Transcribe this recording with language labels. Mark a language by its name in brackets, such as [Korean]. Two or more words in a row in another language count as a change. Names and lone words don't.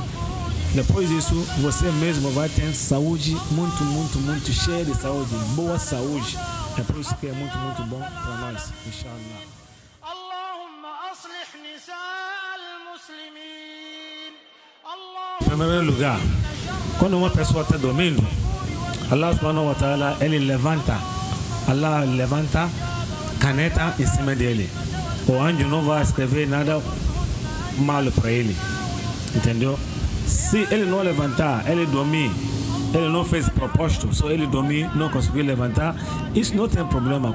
[Portuguese] Depois disso, você mesmo vai ter saúde muito, muito, muito cheia de saúde, boa saúde. É por isso que é muito, muito bom para nós, inshallah. Em primeiro lugar, quando uma pessoa está dormindo, Allah [Arabic] سبحانه وتعالى, [Portuguese] Allah levanta caneta em cima dele. O anjo não vai escrever nada mal para ele, entendeu? Se ele não levantar, ele dormir, ele não fez propósito, só ele dormir, não conseguiu levantar, isso não tem problema.